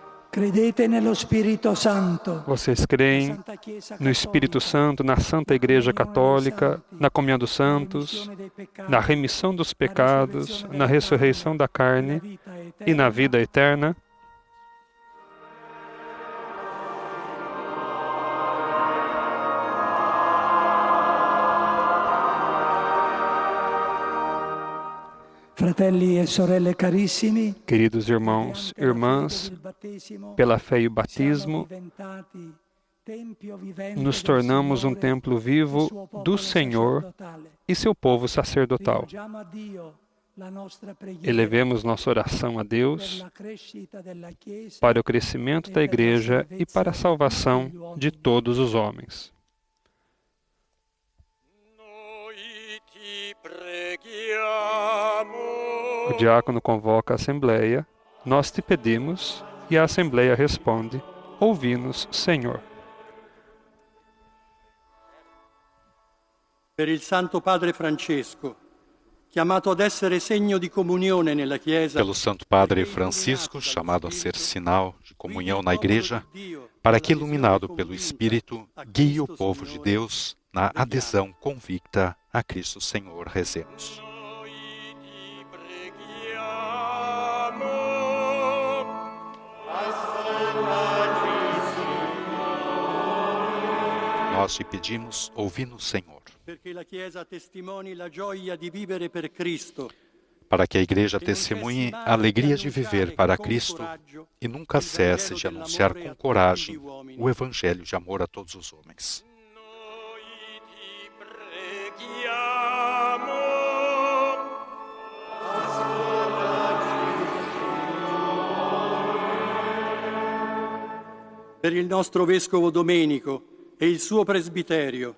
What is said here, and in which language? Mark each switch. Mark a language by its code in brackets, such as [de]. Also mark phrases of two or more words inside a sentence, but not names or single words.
[it] Credete nello Spirito Santo, [pt] Vocês creem no Espírito Santo, na Santa Igreja Católica, na comunhão dos santos, na remissão dos pecados, na ressurreição da carne e na vida eterna. [it] Fratelli e sorelle carissimi, [pt] Queridos irmãos e irmãs, pela fé e o batismo, nos tornamos um templo vivo do Senhor e seu povo sacerdotal. Elevemos nossa oração a Deus para o crescimento da Igreja e para a salvação de todos os homens. O diácono convoca a Assembleia, nós te pedimos, e a Assembleia responde, ouvi-nos, Senhor. [it] Per il Santo Padre Francesco, chiamato ad essere segno di comunione nella Chiesa, [pt] pelo Santo Padre Francisco, chamado a ser sinal de comunhão na Igreja, para que, iluminado pelo Espírito, guie o povo de Deus na adesão convicta a Cristo Senhor. Rezemos. Nós te pedimos, ouvi-nos, Senhor. Para que a Igreja testemunhe a alegria de viver para Cristo e nunca cesse de anunciar com coragem o Evangelho de amor a todos os homens. [it] Per il nostro Vescovo Domenico e il suo presbiterio,